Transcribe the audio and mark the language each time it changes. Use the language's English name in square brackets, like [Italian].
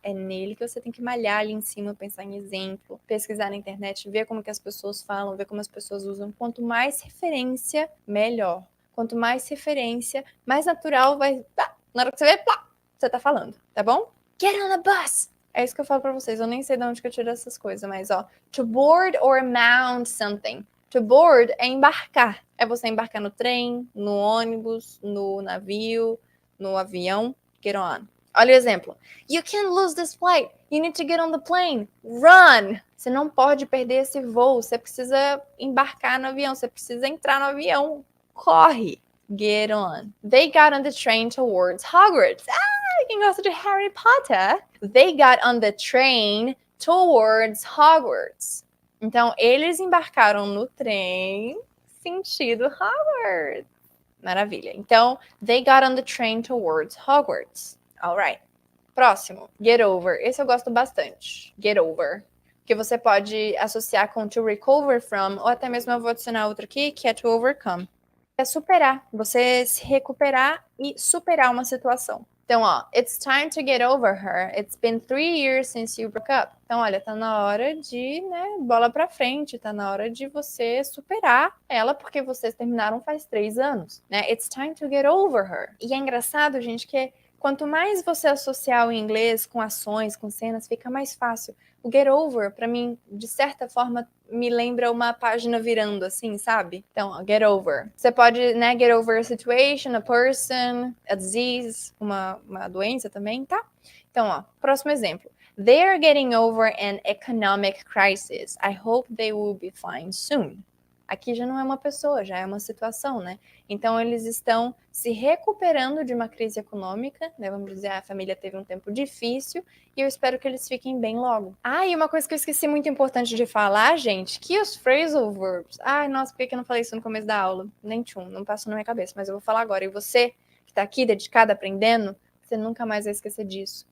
[Portuguese] É nele que você tem que malhar ali em cima, pensar em exemplo, pesquisar na internet, ver como que as pessoas falam, ver como as pessoas usam. Quanto mais referência, melhor. Quanto mais referência, mais natural vai... Na hora que você vê, plá, você tá falando, tá bom? [English] Get on the bus! [Portuguese] É isso que eu falo pra vocês. Eu nem sei de onde que eu tiro essas coisas, mas ó. [English] To board or mount something. [Portuguese] To board é embarcar. É você embarcar no trem, no ônibus, no navio, no avião. Get on. Olha o exemplo. [English] You can't lose this flight. You need to get on the plane. Run! [Portuguese] Você não pode perder esse voo. Você precisa embarcar no avião. Você precisa entrar no avião. Corre! Get on. [English] They got on the train towards Hogwarts. [Portuguese] Quem gosta de Harry Potter? [English] They got on the train towards Hogwarts. [Portuguese] Então, eles embarcaram no trem sentido Hogwarts. Maravilha. Então, [English] they got on the train towards Hogwarts. Alright. [Portuguese] Próximo. Get over. Esse eu gosto bastante. Get over. Que você pode associar com [English] to recover from, [Portuguese] ou até mesmo eu vou adicionar outro aqui, que é [English] to overcome. [Portuguese] É superar. Você se recuperar e superar uma situação. [English] Então, ó, it's time to get over her. It's been 3 years since you broke up. [Portuguese] Então, olha, tá na hora de, né, bola pra frente. Tá na hora de você superar ela, porque vocês terminaram faz 3 anos, né? [English] It's time to get over her. [Portuguese] E é engraçado, gente, que quanto mais você associar o inglês com ações, com cenas, fica mais fácil. O get over, pra mim, de certa forma, me lembra uma página virando, assim, sabe? Então, ó, get over. Você pode, né, [English] get over a situation, a person, a disease, [Portuguese] uma doença também, tá? Então, ó, próximo exemplo. [English] They are getting over an economic crisis. I hope they will be fine soon. [Portuguese] Aqui já não é uma pessoa, já é uma situação, né? Então, eles estão se recuperando de uma crise econômica, né? Vamos dizer, a família teve um tempo difícil e eu espero que eles fiquem bem logo. Ah, e uma coisa que eu esqueci muito importante de falar, gente, que os phrasal verbs... Ai, nossa, por que eu não falei isso no começo da aula? Nem tchum, não passou na minha cabeça, mas eu vou falar agora. E você, que tá aqui, dedicado, aprendendo, você nunca mais vai esquecer disso.